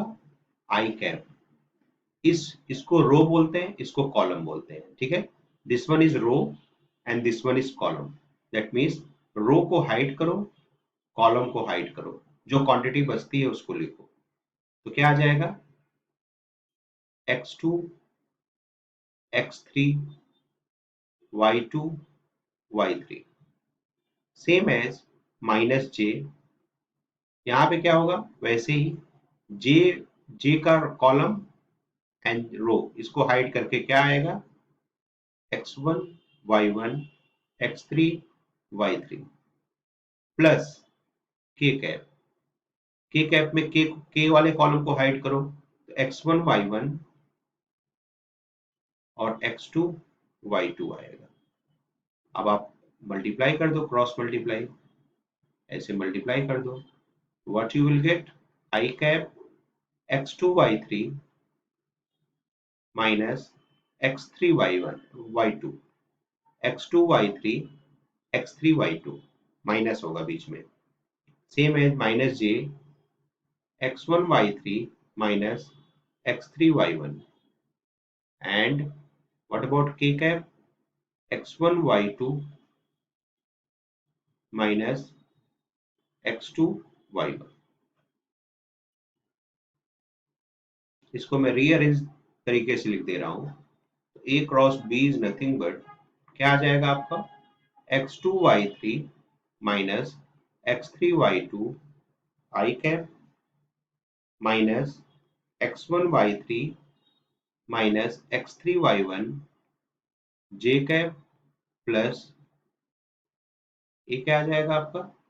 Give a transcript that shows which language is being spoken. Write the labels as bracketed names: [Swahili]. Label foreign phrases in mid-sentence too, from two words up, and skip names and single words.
[Hindi] i कैप इसको रो बोलते हैं, इसको कॉलम बोलते हैं. ठीक है, [English] this one is row and this one is column. that means [Hindi] रो को हाइड करो, कॉलम को हाइड करो, जो क्वांटिटी बचती है उसको लिखो. तो क्या आ जाएगा? [English] x2 x3 y2 y3 same as minus j. [Hindi] यहाँ पे क्या होगा? वैसे ही जे का [English] column and row, [Hindi] इसको हाइड करके क्या आएगा? [English] x1 y1 x3 y3 plus k cap. k cap [Hindi] में के वाले कॉलम को हाइड करो, तो x1 y1 और x2 y2 आएगा. अब आप मल्टीप्लाई कर दो, [English] cross multiply, [Hindi] ऐसे मल्टीप्लाई कर दो. [English] what you will get? i cap x2 y3 minus x3 y1 y2 x2 y3 x3 y2 minus [Hindi] होगा बीच में, [English] same as minus j x1 y3 minus x3 y1 and what about k cap x1 y2 minus x2 y1। [Hindi] इसको मैं रीअरेंज तरीके से लिख दे रहा हूं, तो a क्रॉस b [English] is nothing but [Hindi] क्या आ जाएगा आपका [English] x2 y3 minus x3 y2 i cap minus x1 y3 minus x3 y1 j cap plus [Hindi] ये क्या आ जाएगा आपका